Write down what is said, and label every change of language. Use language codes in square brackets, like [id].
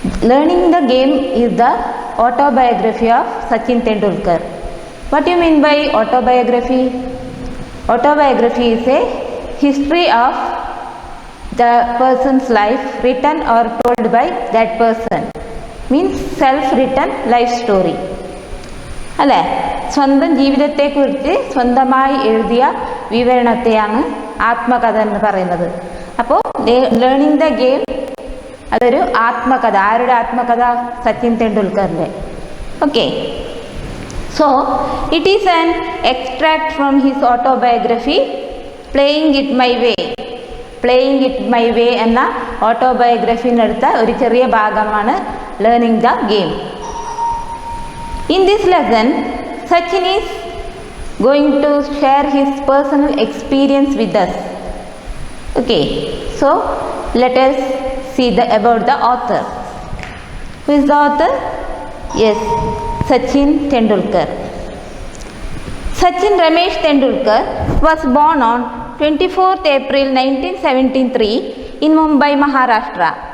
[en] Learning the game is the autobiography of Sachin Tendulkar. What do you mean by autobiography? Autobiography is a history of the person's life written or told by that person. Means self-written life story. [ml] അല്ലേ, സ്വന്തം ജീവിതത്തെക്കുറിച്ച് സ്വന്തമായി എഴുതിയ വിവരണത്തെയാണ് ആത്മകഥ എന്ന് പറയുന്നത്. അപ്പോൾ learning the game അതൊരു ആത്മകഥ. ആരുടെ ആത്മകഥ? [en] സച്ചിൻ തെണ്ടുൽക്കറിൻ്റെ. Okay, so it is an extract from his autobiography playing it my way. [ml] Playing it my way എന്ന ഓട്ടോബയോഗ്രഫിന്നെടുത്ത ഒരു ചെറിയ ഭാഗമാണ് learning the game. [en] In this lesson, Sachin is going to share his personal experience with us. Okay, so let us see about the author. Who is the author? Yes, Sachin Tendulkar. Sachin Ramesh Tendulkar was born on 24th April 1973 in Mumbai, Maharashtra.